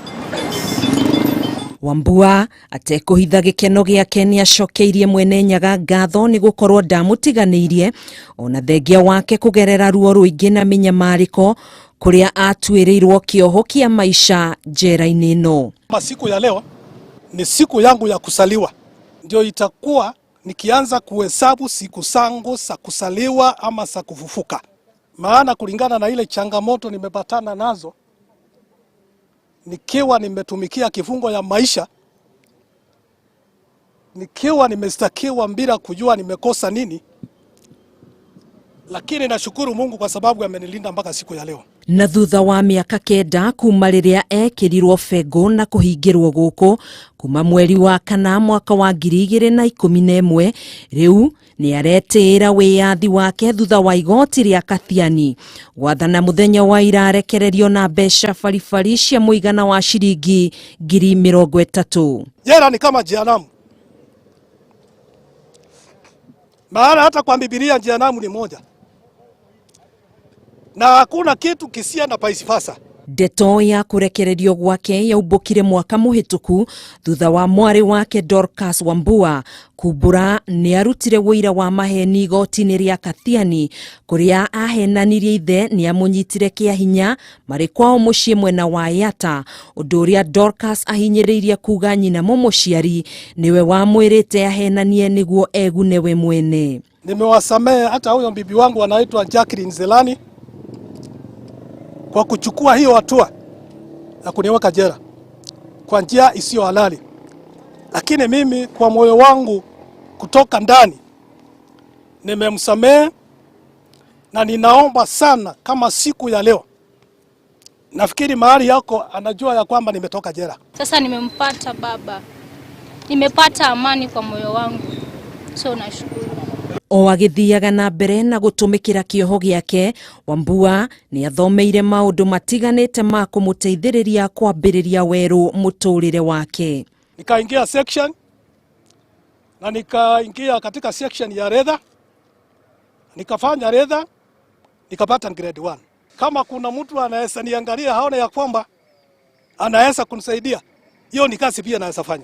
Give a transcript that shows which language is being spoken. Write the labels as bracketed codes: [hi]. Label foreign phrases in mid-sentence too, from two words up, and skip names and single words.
[ki] Wambua atekuhitha gikeno giake ni acokeirie mwene Nyaga ngatho ni gukorwo ndamutiganirie ona thengia wake kugerera ruo ruingi na minyamariko kuria atuirirwo kioho kia maisha njera-ini ino. [sw] Siku ya leo ni siku yangu ya kusaliwa, ndio itakuwa nikianza kuhesabu siku zangu za kusaliwa ama za kufufuka, maana kulingana na ile changamoto nimepatana nazo nikiwa nimetumikia kifungo ya maisha, nikiwa nimestakiwa bila kujua nimekosa nini, lakini nashukuru Mungu kwa sababu amenilinda mpaka siku ya leo. [ki] Na thutha wa miaka 9 kuma riria ekirirwo fego na kuhingirwo guku kuma mweri wa kana mwaka wa 2011 riu ni aretira wiyathi wake thutha wa igoti ria Kathiani gwathana muthenya wa ira arekererio na mbeca baribari cia muigana wa ciringi 30,000. [sw] Jela ni kama jehanamu, maana hata kwa Biblia jehanamu ni moja na hakuna kitu kisia na [en] vice versa. [ki] Ndeto ya kurekererio gwake yaumbukire mwaka muhituku thutha wa mwari wake Dorcas Wambua kumbura ni arutire wira wa maheni igoti-ini ria Kathiani kuria ahenanirie ithe ni amunyitire kia hinya mari kwao mucii mwena wa Yata, undu uria Dorcas ahinyiriirie kuga nyina mumuciari niwe wamwirite ahenanie niguo egune we mwene. [sw] Nimewasamehe hata huyo bibi wangu anaitwa Jacqueline Zelani kwa kuchukua hiyo hatua na kuniweka jela kwa njia isiyo halali, lakini mimi kwa moyo wangu kutoka ndani nimemsamehe, na ninaomba sana kama siku ya leo, nafikiri mahali yako anajua ya kwamba nimetoka jela. Sasa nimempata baba, nimepata amani kwa moyo wangu, so nashukuru. [ki] O agithiaga na mbere na gutumikira kioho giake, Wambua ni athomeire maundu matiganite ma kumuteithiriria kwambiriria weru muturire wake. [sw] Nikaingia section na nikaingia katika section ya redha, nikafanya redha, nikapata grade 1. Kama kuna mtu anaweza niangalia haone ya kwamba anaweza kunisaidia, hiyo ni kazi pia naweza fanya.